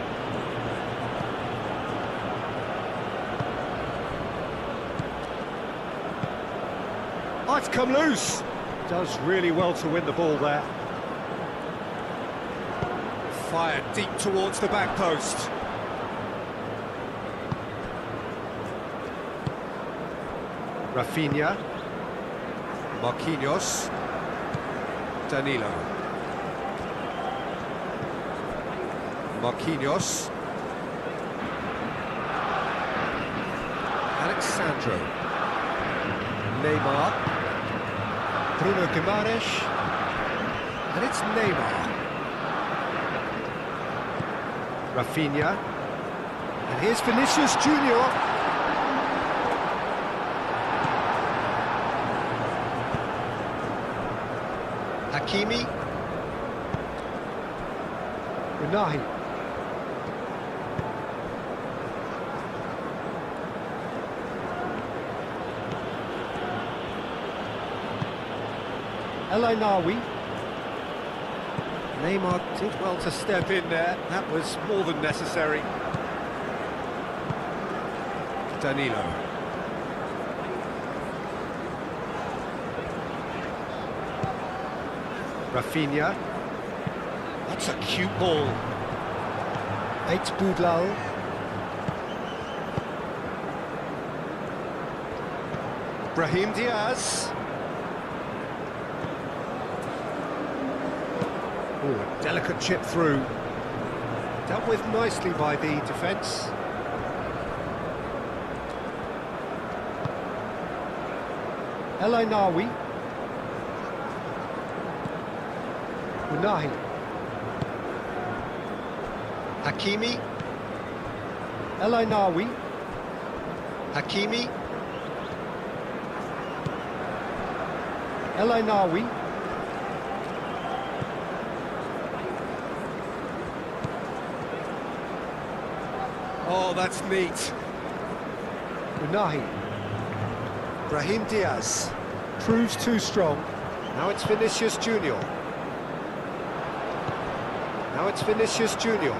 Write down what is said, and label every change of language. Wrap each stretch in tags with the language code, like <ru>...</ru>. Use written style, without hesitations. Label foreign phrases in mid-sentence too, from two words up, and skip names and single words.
<en>Oh, it's come loose. Does really well to win the ball there. Fired deep towards the back post. Rafinha. Marquinhos. Danilo. Marquinhos. Alexandro. Neymar. Bruno Guimaraes. And it's Neymar. Rafinha. And here's Vinicius Junior. Hakimi. Unahi. El Ainawi. Neymar did well to step in there. That was more than necessary. Danilo. Rafinha. That's a cute ball. Football. Brahim Diaz. Oh, a delicate chip through. Dealt with nicely by the defence. El Ainawi. Unahi. Hakimi. El Ainawi. Hakimi. El Ainawi. Oh, that's neat. Unahi. Brahim Diaz. Proves too strong. Now it's Vinicius Junior. Now it's Vinicius Junior.</en>